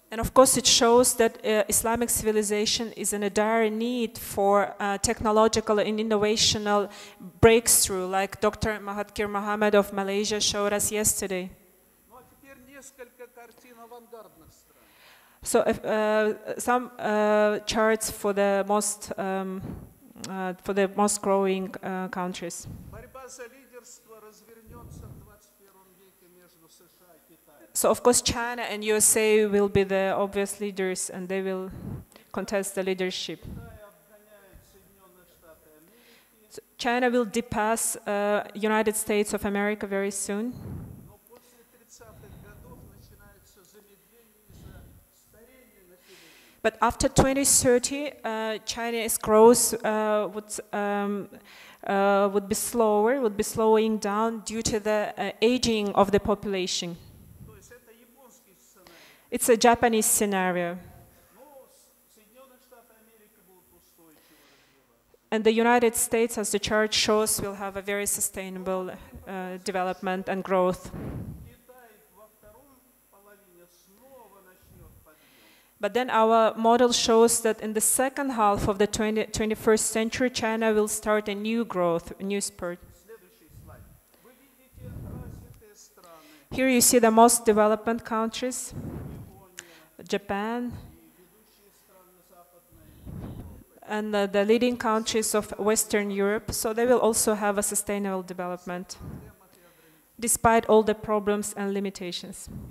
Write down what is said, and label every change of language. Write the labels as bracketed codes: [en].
[en] And of course, it shows that Islamic civilization is in a dire need for technological and innovational breakthrough, like Dr. Mahathir Mohamad of Malaysia showed us yesterday. [ru] Ну а теперь несколько картин авангардных стран. [en] So some charts for the most growing countries. [ru] Борьба за лидерство развернется в 21 веке между США и Китаем. [en] So of course China and USA will be the obvious leaders and they will contest the leadership. [ru] Китай обгоняет Соединенные Штаты Америки, [en] So China will depass United States of America very soon. [ru] но после 30-х годов начинается замедление из-за старения населения. [en] But after 2030, China's growth would be slower, would be slowing down due to the aging of the population. [ru] То есть это японский сценарий. [en] It's a Japanese scenario. [ru] Но Соединенные Штаты Америки будут устойчиво развиваться. [en] And the United States, as the chart shows, will have a very sustainable development and growth. [ru] Китай во втором половине снова начнет подъем. [en] But then our model shows that in the second half of the 21st century, China will start a new growth, a new spurt. [ru] Следующий слайд. Вы видите развитые страны. [en] Here you see the most developed countries, Japan, and the leading countries of Western Europe, so they will also have a sustainable development, despite all the problems and limitations.